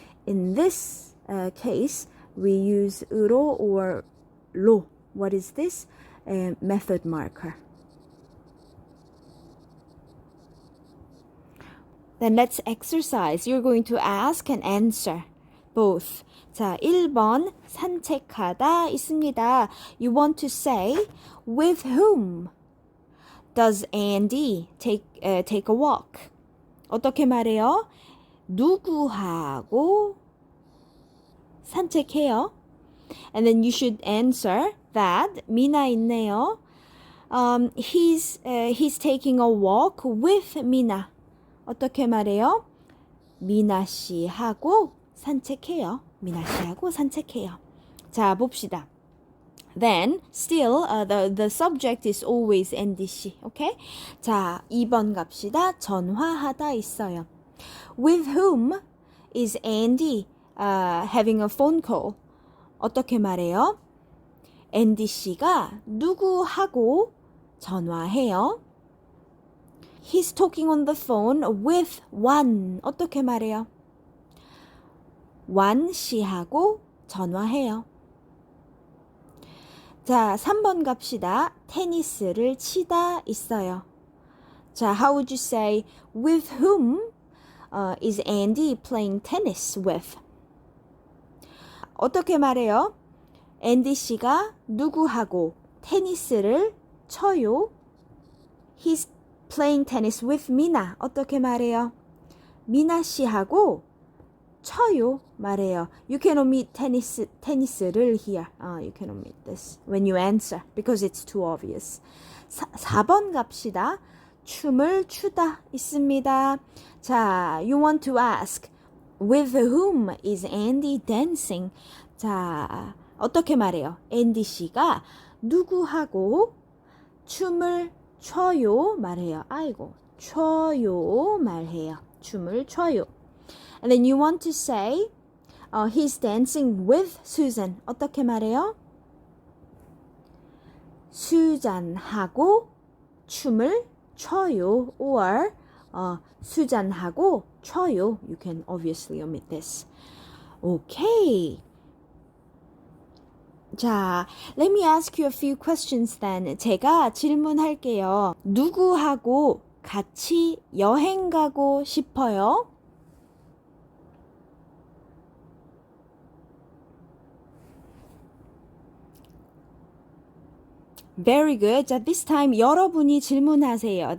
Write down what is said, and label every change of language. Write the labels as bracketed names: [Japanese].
[English] In this case, we use 으로 or 로. What is this? Method marker. Then let's exercise. You're going to ask and answer both. [Korean] 자, 1번 산책하다 있습니다. [English] You want to say with whom does Andy take a walk? [Korean] 어떻게 말해요? 누구하고 산책해요? [English] And then you should answer that [Korean] 미나 있네요. [English] He's taking a walk with 미나. [Korean] 어떻게 말해요? 미나 씨하고 산책해요. 미나 씨하고 산책해요. 자, 봅시다. [English] Then, still, the subject is always Andy 씨. [Korean] Okay? 자, 2번 갑시다. 전화하다 있어요. [English] With whom is Andy having a phone call? [Korean] 어떻게 말해요? 앤디 씨가 누구하고 전화해요? [English] He's talking on the phone with one. [Korean] 어떻게 말해요? 완 씨하고 전화해요. 자, 3번 갑시다. 테니스를 치다 있어요. [English] 자, how would you say with whom is Andy playing tennis with? [Korean] 어떻게 말해요? 앤디 씨가 누구하고 테니스를 쳐요? [English] He's playing tennis with Mina. [Korean] 어떻게 말해요? 미나 씨하고 쳐요 말해요. [English] You can omit 테니스를 here. You can omit this when you answer because it's too obvious. [Korean] 4번 갑시다. 춤을 추다 있습니다. [English] 자, you want to ask with whom is Andy dancing? [Korean] 자, 어떻게 말해요? 앤디 씨가 누구하고 춤을 춰요 말해요. 아이고, 춰요 말해요. 춤을 춰요. [English] And then you want to say he's dancing with Susan. [Korean] 어떻게 말해요? 수잔하고 춤을 춰요. Or 수잔하고 춰요. [English] You can obviously omit this. Okay. 자, let me ask you a few questions then. [Korean] 제가 질문할게요. 누구하고 같이 여행 가고 싶어요? [English] Very good. [Korean] 자, [English] this time [Korean] 여러분이 질문하세요.